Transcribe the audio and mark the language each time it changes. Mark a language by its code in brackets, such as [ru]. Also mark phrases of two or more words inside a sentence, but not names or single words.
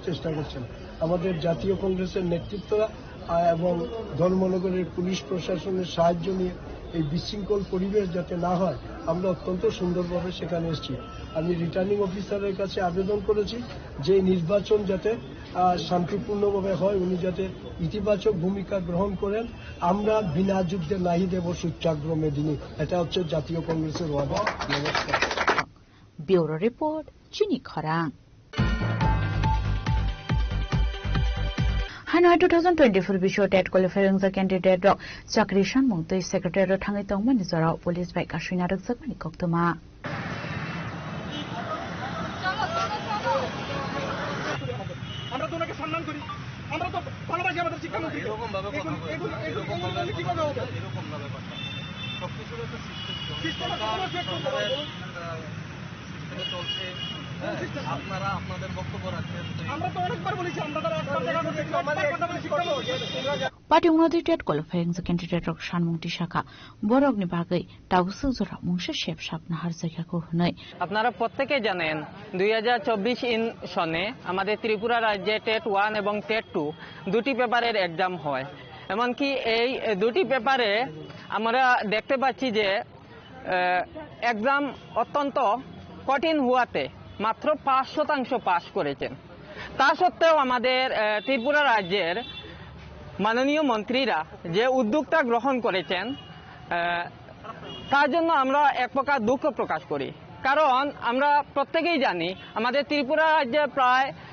[bn] চেষ্টা করছেন আমাদের জাতীয় কংগ্রেসের নেতৃত্বরা এবং ধর্মনগরের পুলিশ প্রশাসনের সাহায্য নিয়ে এই বিশৃঙ্খল পরিবেশ যাতে না হয় আমরা অত্যন্ত সুন্দরভাবে সেখানে এসেছি আমি [en] returning officer [bn] কাছে আবেদন করেছি যে নির্বাচন যাতে শান্তিপূর্ণভাবে হয় উনি যাতে ইতিবাচক ভূমিকা গ্রহণ করেন আমরা বিনা যুদ্ধে নাহি দেব সূত্যাগ্র মেদিনী এটা হচ্ছে জাতীয় কংগ্রেসের ওয়াদা নমস্কার [en] bureau report [trp] চিনি খরাং Hanoi 2024 bisho [en] TET qualifying the candidate [trp] rok chakri shanmung tei secretary thangai tongmani jorao police bike ashwina rakjakmani koktoma [bn] আমরা তো ওনাকে সম্মান করি আমরা তো ভালোবাসি আমাদের শিক্ষামন্ত্রী এরকম ভাবে কথা বলে এরকম ভাবে কিভাবে হবে এরকম ভাবে কথা সবকিছুর একটা সিস্টেম চলছে আপনারা আপনাদের বক্তব্য রাখছেন আমরা তো অনেকবার বলেছি আমরা তারা একবার দেখা করতে কথা বলে শিক্ষা [trp] Party unadi [en] TET qualifying the candidate [trp] rok shanmung ti shaka borok ni bagai tawsu jora mungsha shep shap na har জায়গা ko hnai [bn] আপনারা প্রত্যেকে জানেন 2024 সনে আমাদের ত্রিপুরা রাজ্যে টেট 1 এবং টেট 2 দুটি পেপারের एग्जाम হয় এমনকি এই দুটি পেপারে আমরা দেখতে পাচ্ছি যে एग्जाम অত্যন্ত কঠিন হওয়াতে মাত্র 5% পাস করেছেন তা সত্ত্বেও আমাদের ত্রিপুরা রাজ্যের মাননীয় মন্ত্রীরা যে উদ্যোগটা গ্রহণ করেছেন তার জন্য আমরা এক প্রকার দুঃখ প্রকাশ করি কারণ আমরা প্রত্যেকেই জানি আমাদের ত্রিপুরা রাজ্যে প্রায়